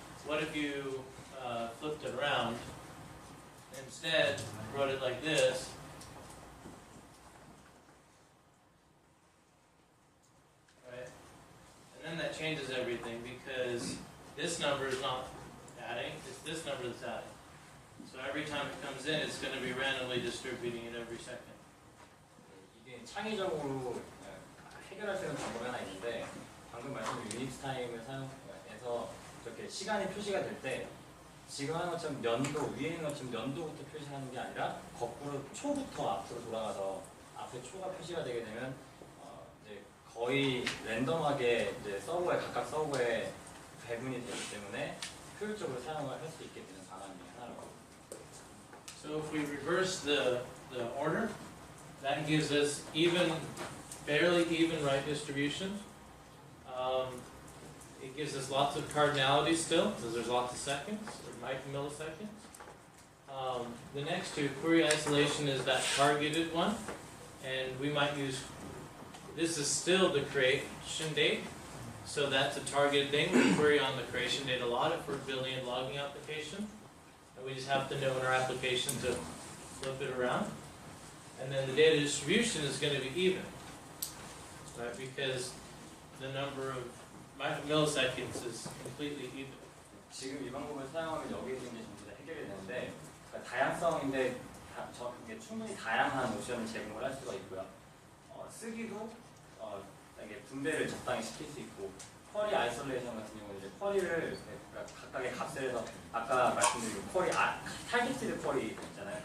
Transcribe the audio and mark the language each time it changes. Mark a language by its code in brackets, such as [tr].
[en] What if you flipped it around, instead wrote it like this, right? And then that changes everything because this number is not adding, it's this number that's adding. So every time it comes in, it's going to be randomly distributing it every second. [ko] 이게 창의적으로 해결할 수 있는 방법이 하나 있는데 방금 말씀드린 유닛 타임을 사용해서 이렇게 시간이 표시가 될 때 지금 하는 것처럼 연도 위에 있는 것처럼 연도부터 표시하는 게 아니라 거꾸로 초부터 앞으로 돌아가서 앞에 초가 표시가 되게 되면 이제 거의 랜덤하게 이제 서버에 각각 서버에 배분이 되기 때문에 효율적으로 사용을 할 수 있게 되는 방안이 하나라고. [en] So if we reverse the order, that gives us even, barely even right distribution. It gives us lots of cardinality still, because there's lots of seconds, or milliseconds. The next two, query isolation, is that targeted one, and we might use, this is still the creation date, so that's a targeted thing. We query on the creation date a lot if we're building a logging application, and we just have to know in our application to flip it around. And then the data distribution is going to be even, right? Because the number of milliseconds is completely even. [ko] 지금 이 방법을 사용하면 여기에 있는 게 전부 다 해결이 되는데 그러니까 다양성인데 이게 충분히 다양한 옵션을 제공을 할 수가 있고요. 쓰기도 이게 분배를 적당히 시킬 수 있고 쿼리 아이솔레이션 같은 경우는 이제 쿼리를 그러니까 각각의 값을 해서 아까 말씀드린 쿼리 타겟티드 쿼리 있잖아요.